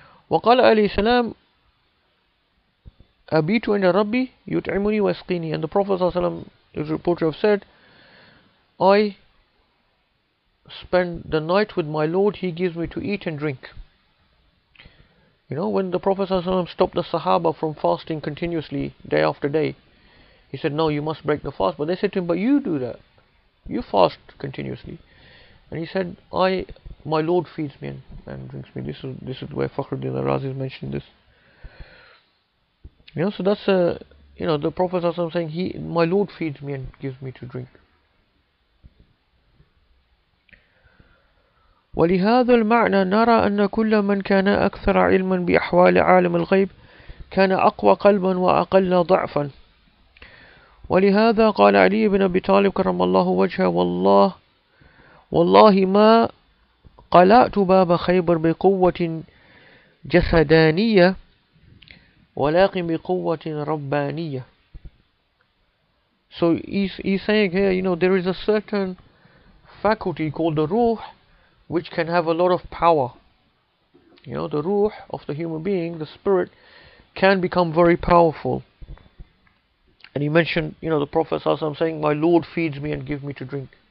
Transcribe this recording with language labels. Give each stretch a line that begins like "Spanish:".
Arabic: وقال عليه السلام أبيت عند ربي يطعمني ويسقيني.
English: And the Prophet ﷺ is reported to have said, I spend the night with my Lord, he gives me to eat and drink. You know, when the Prophet ﷺ stopped the Sahaba from fasting continuously day after day, he said, no, you must break the fast. But they said to him, but you do that, you fast continuously. And he said, my Lord feeds me and drinks me. This is where Fakhruddin al-Razi is mentioning this. You know, so that's you know, the Prophet ﷺ saying, my Lord feeds me and gives me to drink.
Arabic: ولهذا المعنى نرى أن كل من كان أكثر علما بأحوال عالم الغيب كان أقوى قلبا وأقل ضعفا. ولهذا قال علي بن أبي طالب كرم الله وجهه والله ما قلعت باب خيبر بقوة جسدانية ولكن بقوة ربانية.
English: So he's saying here, you know, there is a certain faculty called the ruh which can have a lot of power. You know, the ruh of the human being, the spirit, can become very powerful. And he mentioned, you know, the Prophet ﷺ saying, my Lord feeds me and gives me to drink.